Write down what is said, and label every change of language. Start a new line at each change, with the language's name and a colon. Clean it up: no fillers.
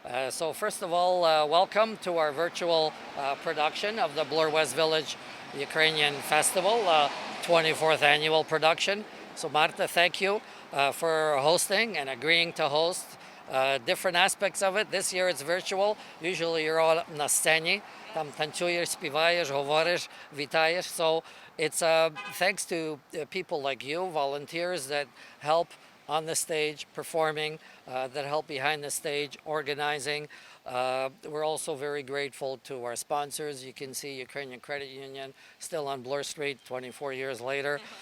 English: So first of all, welcome to our virtual production of the Bloor West Village Ukrainian Festival, 24th annual production. So Marta, thank you for hosting and agreeing to host different aspects of it. This year it's virtual. Usually you're all
Ukrainian: на сцені, там танцюєш, співаєш, говориш, вітаєш.
English: So it's thanks to people like you, volunteers that help on the stage, performing, that help behind the stage, organizing. We're also very grateful to our sponsors. You can see Ukrainian Credit Union still on Bloor Street 24 years later.